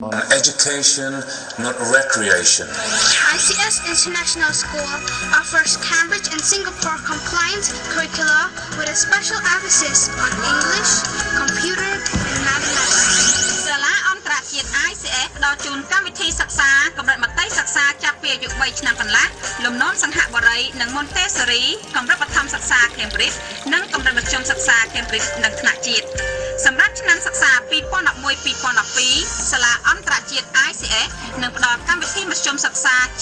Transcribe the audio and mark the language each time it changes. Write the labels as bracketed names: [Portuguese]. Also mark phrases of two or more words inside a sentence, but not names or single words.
[English] Education, not recreation. ICS International School offers Cambridge and Singapore compliant curricula with a special emphasis on English, computer, and mathematics. [Khmer] សាលាអន្តរជាតិ ICS ផ្ដល់ជូនកម្មវិធីសិក្សាកម្រិតមត្តេយ្យសិក្សាចាប់ពីអាយុ3ឆ្នាំកន្លះលំនាំសង្ហបុរីនិងមន្តេសរីកម្រិតបឋមសិក្សា Cambridge និង កម្រិតមធ្យមសិក្សា Cambridge និងថ្នាក់ជាតិសម្រាប់ឆ្នាំសិក្សា 2011-2012 សាលាអន្តរជាតិ ICS នឹងផ្ដល់កម្មវិធីមធ្យមសិក្សាជា